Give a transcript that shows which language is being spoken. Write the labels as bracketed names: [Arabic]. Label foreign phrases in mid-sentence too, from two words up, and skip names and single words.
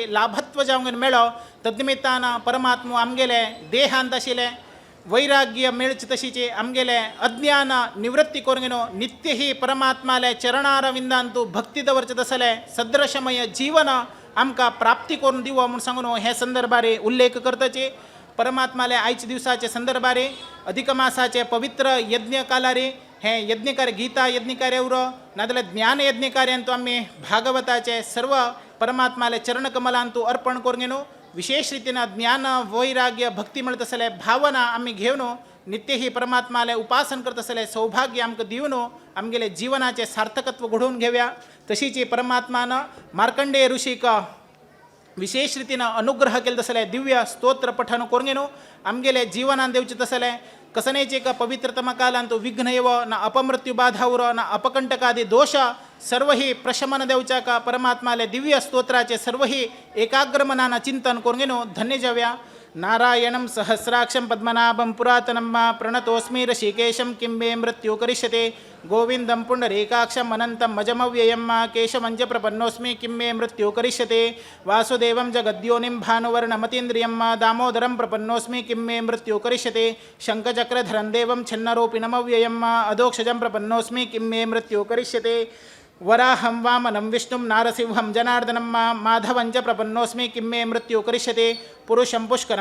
[Konkani] लाभत्व जावंक मेळो तद्निमित्तानं परमात्मा आमगेले देहांत आशिल्ले वैराग्य मेळचे तशीचे आमगेले अज्ञान निवृत्ती करून घेनो नित्य ही परमात्माले चरणारविंदांतू भक्ती दवरचे तसले सदृशमय जीवन आमकां प्राप्ती करून दिवो म्हणून सांगून हे संदर्भारे उल्लेख करताचे परमात्माले आयचे दिवसाचे संदर्भारे अधिक मासाचे पवित्र यज्ञ कालारे हे यज्ञकार्य गीता यज्ञकार्य उर नादले ज्ञान यज्ञकार्यांतू आम्ही भागवताचे सर्व परमात्माले चरणकमलांतू अर्पण करून घेणो विशेष रीतीनं ज्ञान वैराग्य भक्ती मिळत असले भावना आम्ही घेवनो नित्य ही परमात्माले उपासन करत असले सौभाग्य आमक दिवनो आमगेले जीवनाचे सार्थकत्व घडवून घेऊया तशीची परमात्मानं मार्कंडेय ऋषीक विशेष रीतीनं अनुग्रह केलं तसले दिव्य स्तोत्र पठण करून घेणो आमगेले जीवनान देवचे तसले कसनेचे का पवित्रतम कालांतो विघ्न येव ना अपमृत्यू बाधावर ना अपकंटकादी दोष सर्व ही प्रशमन देवच्या का परमात्माले दिव्य स्तोत्राचे सर्व ही एकाग्र मनानं चिंतन करून घेणो धन्य जाव्या [Sanskrit] नारायणं सहस्राक्षं पद्मनाभं पुरातनं प्रणतोस्मि ऋषिकेशं किं मे मृत्यु करिष्यते गोविन्दं पुण्डरीकाक्षम् अनन्तं मजमव्ययं केशवञ्च प्रपन्नोऽस्मि किं मे मृत्यु करिष्यते वासुदेवं जगद्योनिं भानुवर्णमतीन्द्रियं दामोदरं प्रपन्नोऽस्मि किं मे मृत्यु करिष्यते शङ्खचक्रधरं देवं छिन्नरूपिणमव्ययम् अधोक्षजं प्रपन्नोऽस्मि किं मे मृत्यु करिष्यते वराहं वामनं विष्णुं नारसिंहं जनार्दनं माधवं च प्रपन्नोऽस्मि किं मे मृत्यु करिष्यते पुरुषं पुष्करं